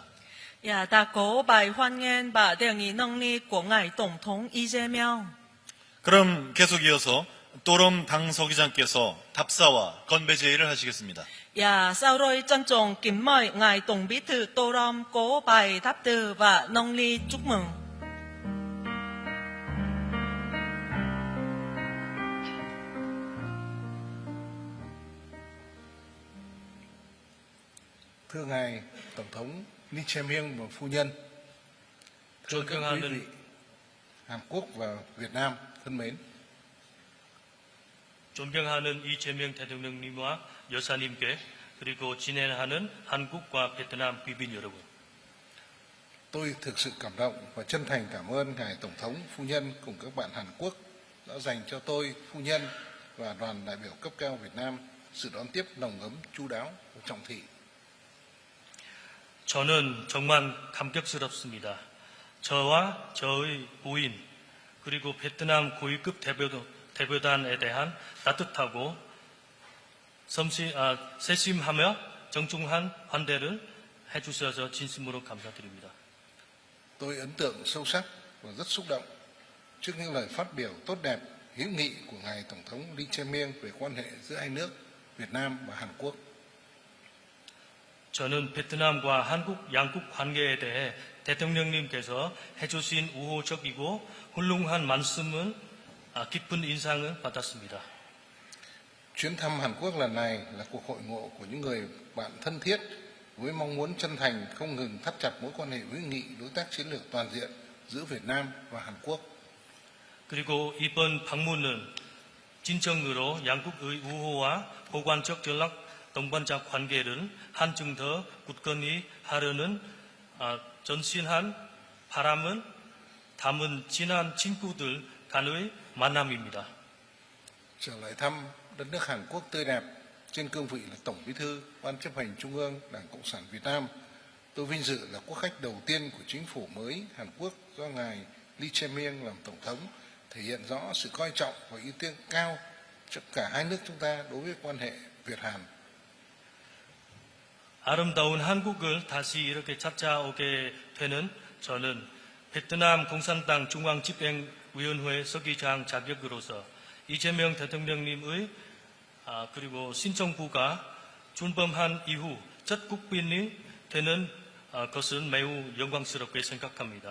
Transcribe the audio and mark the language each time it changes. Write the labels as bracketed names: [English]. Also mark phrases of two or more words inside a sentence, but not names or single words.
[Vietnamese] Dạ, ta có bài hoan nghênh và đề nghị nâng ly của ngài Tổng thống Lee Jae-myung. [Korean] 그럼 계속 이어서 또롬 당서기장께서 답사와 건배 제의를 하시겠습니다. [Vietnamese] Dạ, sau rồi trân trọng kính mời ngài Tổng bí thư Tô Lâm có bài đáp từ và nâng ly chúc mừng. Thưa ngài Tổng thống Lee Jae-myung và phu nhân, thưa các quý vị Hàn Quốc và Việt Nam thân mến, [Korean] 존경하는 이재명 대통령님과 여사님께 그리고 진행하는 한국과 베트남 귀빈 여러분. [Vietnamese] tôi thực sự cảm động và chân thành cảm ơn ngài Tổng thống, phu nhân cùng các bạn Hàn Quốc đã dành cho tôi, phu nhân và đoàn đại biểu cấp cao Việt Nam sự đón tiếp nồng ấm, chu đáo và trọng thị. [Korean] 저는 정말 감격스럽습니다. 저와 저의 부인 그리고 베트남 고위급 대표단에 대한 따뜻하고 세심하며 정중한 환대를 해주셔서 진심으로 감사드립니다. [Vietnamese] Tôi ấn tượng sâu sắc và rất xúc động trước những lời phát biểu tốt đẹp, hữu nghị của ngài Tổng thống Lee Jae-myung về quan hệ giữa hai nước Việt Nam và Hàn Quốc. [Korean] 저는 베트남과 한국 양국 관계에 대해 대통령님께서 해주신 우호적이고 훌륭한 말씀은 깊은 인상을 받았습니다. [Vietnamese] Chuyến thăm Hàn Quốc lần này là cuộc hội ngộ của những người bạn thân thiết với mong muốn chân thành không ngừng thắt chặt mối quan hệ hữu nghị, đối tác chiến lược toàn diện giữa Việt Nam và Hàn Quốc. [Korean] 그리고 이번 방문은 진정으로 양국의 우호와 보관적 전략 동반자 관계를 한층 더 굳건히 하려는 전신한 바람은 담은 친한 친구들 간의 만남입니다. [Vietnamese] Trở lại thăm đất nước Hàn Quốc tươi đẹp trên cương vị là Tổng Bí thư Ban chấp hành Trung ương Đảng Cộng sản Việt Nam, tôi vinh dự là quốc khách đầu tiên của chính phủ mới Hàn Quốc do ngài Lee Jae-myung làm tổng thống, thể hiện rõ sự coi trọng và ưu tiên cao cho cả hai nước chúng ta đối với quan hệ Việt-Hàn. [Korean] 아름다운 한국을 다시 이렇게 찾아오게 되는 저는 베트남 공산당 중앙집행위원회 서기장 자격으로서 이재명 대통령님의 그리고 신정부가 출범한 이후 첫 국빈이 되는 것은 매우 영광스럽게 생각합니다.